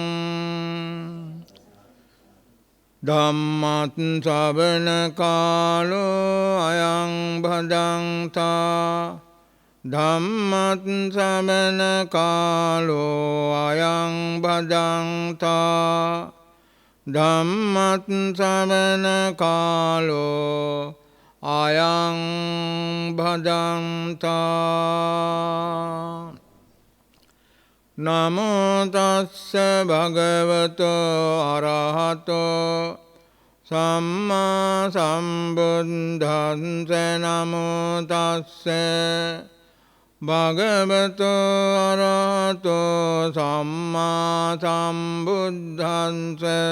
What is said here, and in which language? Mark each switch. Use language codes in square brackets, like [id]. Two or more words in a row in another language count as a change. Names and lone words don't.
[pi] ධම්මත් ශ්‍රවණ කාලෝ අයං භදංතා ධම්මත් ශ්‍රවණ කාලෝ අයං භදංතා ධම්මත් ශ්‍රවණ කාලෝ අයං භදංතා නමෝ තස්ස භගවතෝ අරහතෝ සම්මා සම්බුද්දස්ස නමෝ තස්ස භගවතෝ අරහතෝ සම්මා සම්බුද්දස්ස